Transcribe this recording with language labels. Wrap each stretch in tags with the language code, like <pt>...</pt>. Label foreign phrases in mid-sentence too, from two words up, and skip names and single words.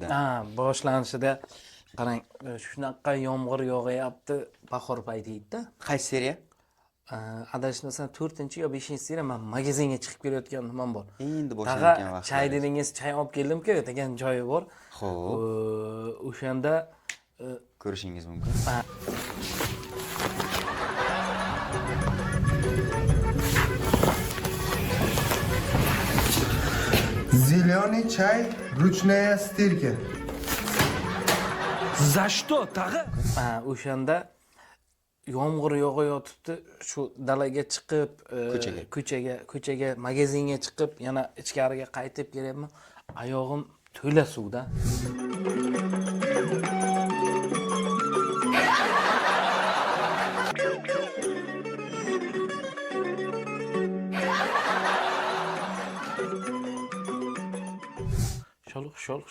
<uz>Boshlanishida qarang, shunaqa yomg'ir yog'ayapti, bahor payti edi-da. Qaysi seriya? Adashmasam 4-chi yo 5-seriya men magazinga chiqib kelayotgan nimam bor. Endi boshlangan vaqt. Chay dedingiz, chay olib keldim-ku, degan joyi bor. Xo'p. O'shanda ko'rishingiz mumkin.</uz> <ru>Зеленый чай, ручная стирка. За что,</ru> <uz>tag'i? O'shanda yomg'ir yog'ayotibdi, shu dalaga chiqib, ko'chaga, magazinga chiqib, yana ichkariga qaytib kelyapman. Oyog'im to'la suvda. Sholuq.</uz>